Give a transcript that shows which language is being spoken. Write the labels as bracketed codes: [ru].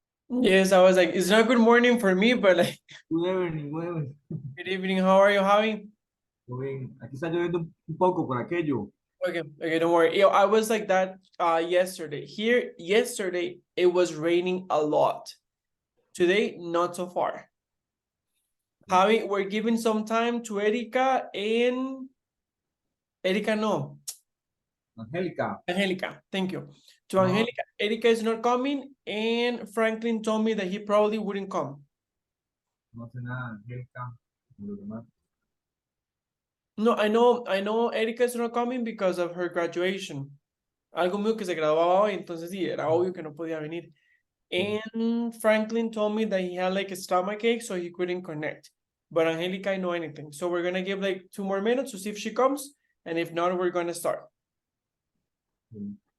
[en] Yes, I was like, it's not good morning for me, but like, Good evening, good evening. good evening. How are you, Javi? [es] Muy bien. Aquí está lloviendo un poco por aquello. [en] Okay, don't worry. I was like that yesterday. Here, yesterday, it was raining a lot. Today, not so far. Javi, we're giving some time to Erika and Erika, no, Angélica, Angelica. Thank you. To no, Angelica, Erika is not coming, and Franklin told me that he probably wouldn't come. [es] no hace nada, Angélica. Como los demás. [en] No, I know Erika is not coming because of her graduation. [es] Algo mío que se graduaba hoy, entonces sí, era obvio que no podía venir. [en] And Franklin told me that he had like a stomach ache, so he couldn't connect. But Angelica, I know anything. So we're gonna give like 2 more minutes to see if she comes. And if not, we're gonna start. [es] Sí.